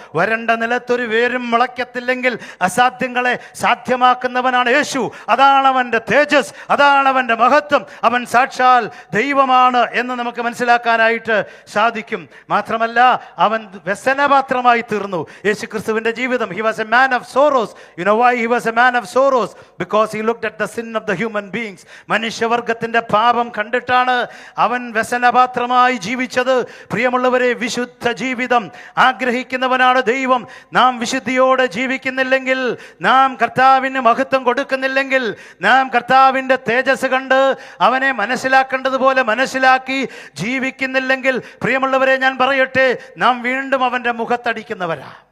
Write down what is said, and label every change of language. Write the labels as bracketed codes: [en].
[ml] വരണ്ട നിലത്തൊരു വേരും മുളയ്ക്കത്തില്ലെങ്കിൽ അസാധ്യങ്ങളെ സാധ്യമാക്കുന്നവനാണ് യേശു. അതാണ് അവൻ്റെ തേജസ്, അതാണ് അവൻ്റെ മഹത്വം. അവൻ സാക്ഷാൽ ദൈവമാണ് എന്ന് നമുക്ക് മനസ്സിലാക്കാനായിട്ട് സാധിക്കും. മാത്രമല്ല അവൻ വ്യസനപാത്രമായി തീർന്നു. യേശുക്രിസ്തുവിൻ്റെ ജീവിതം, [en] he was a man of sorrows. You know why he was a man of sorrows? Because he looked at the sin of the human beings. [ml] മനുഷ്യവർഗത്തിൻ്റെ പാപം കണ്ടിട്ടാണ് അവൻ വ്യസനപാത്രമായി ജീവിച്ചത്. പ്രിയമുള്ളവരെ, വിശുദ്ധ ജീവിതം ആഗ്രഹിക്കുന്നവനാണ് ദൈവം. നാം വിശുദ്ധിയോടെ ജീവിക്കുന്നില്ലെങ്കിൽ, നാം കർത്താവിന് മഹത്വം കൊടുക്കുന്നില്ലെങ്കിൽ, നാം കർത്താവിൻ്റെ തേജസ് കണ്ട് അവനെ മനസ്സിലാക്കേണ്ടതുപോലെ മനസ്സിലാക്കി ജീവിക്കുന്നില്ലെങ്കിൽ, പ്രിയമുള്ളവരെ ഞാൻ പറയട്ടെ, നാം വീണ്ടും അവൻ്റെ മുഖത്തടിക്കുന്നവരാ.